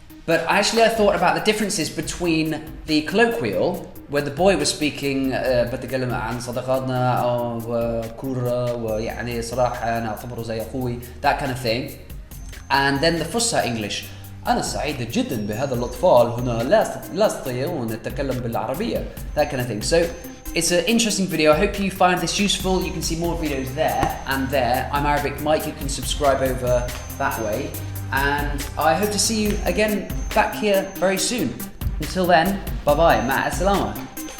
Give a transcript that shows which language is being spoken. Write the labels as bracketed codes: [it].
[en] But actually I thought about the differences between the colloquial, where the boy was speaking [ar] بتكلم عن صداقاتنا أو كورة ويعني صراحة أنا أعتبره زي أخوي, [en] that kind of thing. And then the fusha English. [ar] أنا سعيدة جدا بهذا الأطفال هنا لا يستطيعون التكلم بالعربية, [en] that kind of thing. So it's an interesting video. I hope you find this useful. You can see more videos there and there. I'm Arabic Mike. You can subscribe over that way. And I hope to see you again back here very soon. Until then, bye bye. Ma'a salama.